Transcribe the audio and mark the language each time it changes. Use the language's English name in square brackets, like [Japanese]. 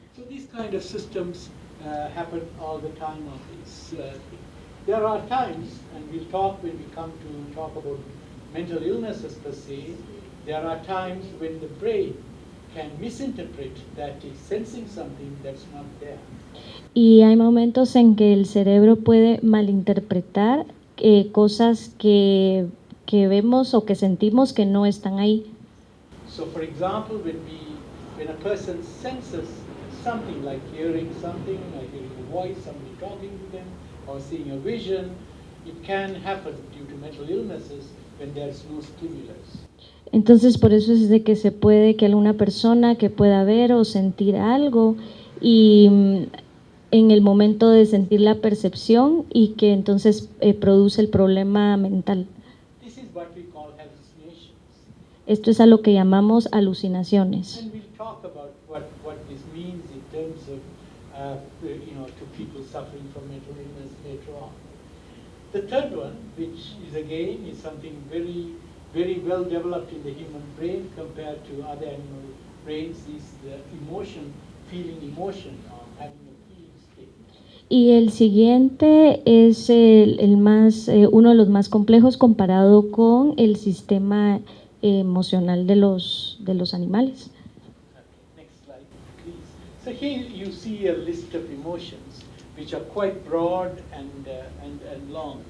[English] So these kind of systems happen all the time on this. There are times, and we'll talk when we come to talk about mental illnesses per se, there are times when the brain can misinterpret that it's sensing something that's not there. [Spanish] Y hay momentos en que el cerebro puede malinterpretar cosas que vemos o que sentimos que no están ahí. [English] So, for example, when a person senses something like hearing something, like hearing a voice, somebody talking to them, or seeing a vision, it can happen due to mental illnesses when there's no stimulus. [Spanish] Entonces, por eso es de que se puede que alguna persona que pueda ver o sentir algo y en el momento de sentir la percepción y que entonces produce el problema mental. [English] This is what we call hallucinations. [Spanish] Esto es a lo que llamamos alucinaciones. [English] And we'll talk about what this means in terms of, to people suffering from mental illness later on. The third one, which is again is something very, very well developed in the human brain compared to other animal brains, is the emotion, feeling emotion, or having a feeling state. [Spanish] Y el siguiente es uno de los más complejos comparado con el sistema emocional de los animales. [English] Okay, next slide, please. So here you see a list of emotions which are quite broad and long.